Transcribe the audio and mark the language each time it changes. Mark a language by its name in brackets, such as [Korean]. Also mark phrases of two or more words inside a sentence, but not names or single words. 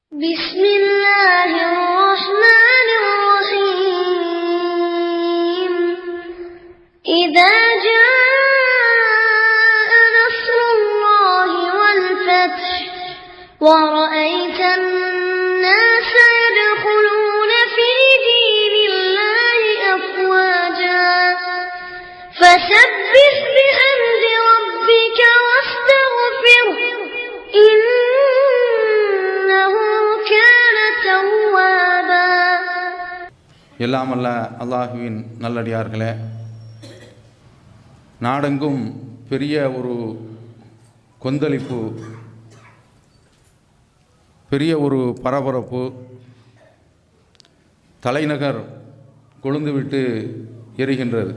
[Arabic] بسم الله الرحمن الرحيم إذا جاء نصر الله والفتح ورأيت الناس يدخلون في دين الله أفواجا فسبح بحمد ربك واستغفره إنه كان توابا. [Tamil] எல்லாம் அல்ல அல்லாஹுவின் நல்லடியார்களே, நாடெங்கும் பெரிய ஒரு கொந்தளிப்பு, பெரிய ஒரு பரபரப்பு. தலைநகர் கொழுந்துவிட்டு எரிகின்றது.